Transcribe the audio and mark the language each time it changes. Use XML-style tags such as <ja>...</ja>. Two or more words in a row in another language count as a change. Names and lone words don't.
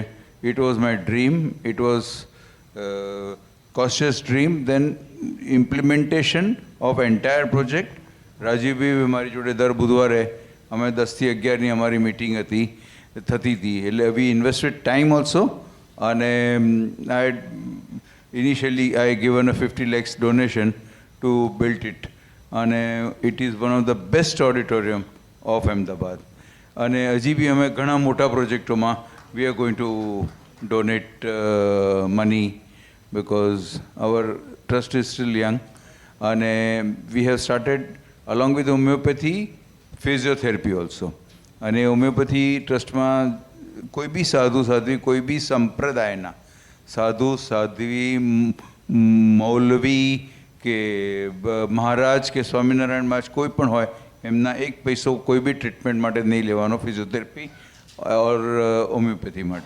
<en>It was my dream, it was conscious dream, then implementation of entire project.</en> <gu>રાજીવભાઈ મારી જોડે દર બુધવારે અમે 10 થી 11ની અમારી મિટિંગ થતી હતી.</gu> <en>એટલે we invested time also, અને initially I given a 50 lakhs donation to build it, અને it is one of the best auditorium of Ahmedabad.</en> <gu>અને હજી બી અમે ઘણા મોટા પ્રોજેક્ટોમાં</gu> <en>we are going to donate money, because our trust is still young, and we have started along with homeopathy physiotherapy also.</en> <gu>અને હોમિયોપેથી ટ્રસ્ટમાં કોઈ બી સાધુ સાધ્વી, કોઈ બી સંપ્રદાયના સાધુ સાધ્વી, મૌલવી કે મહારાજ કે સ્વામિનારાયણ મહારાજ કોઈ પણ હોય, એમના એક પૈસો કોઈ બી ટ્રીટમેન્ટ માટે નહીં લેવાનો,</gu> <en>physiotherapy or homeopathy</en> <gu>માટે.</gu>